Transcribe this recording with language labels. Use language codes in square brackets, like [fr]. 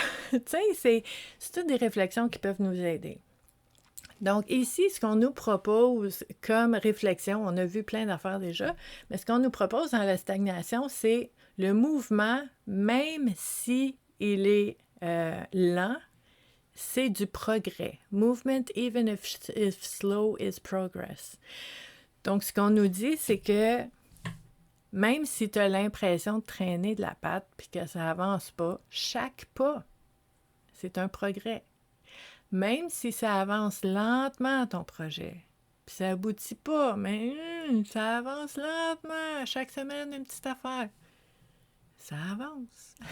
[fr] Tu sais, c'est toutes des réflexions qui peuvent nous aider. Donc ici, ce qu'on nous propose comme réflexion, on a vu plein d'affaires déjà, mais ce qu'on nous propose dans la stagnation, c'est le mouvement, même si il est lent, c'est du progrès. [en] Movement, even if slow, is progress. [fr] Donc, ce qu'on nous dit, c'est que même si tu as l'impression de traîner de la patte puis que ça avance pas, chaque pas, c'est un progrès. Même si ça avance lentement, ton projet, puis ça aboutit pas, mais ça avance lentement, chaque semaine, une petite affaire. Ça avance.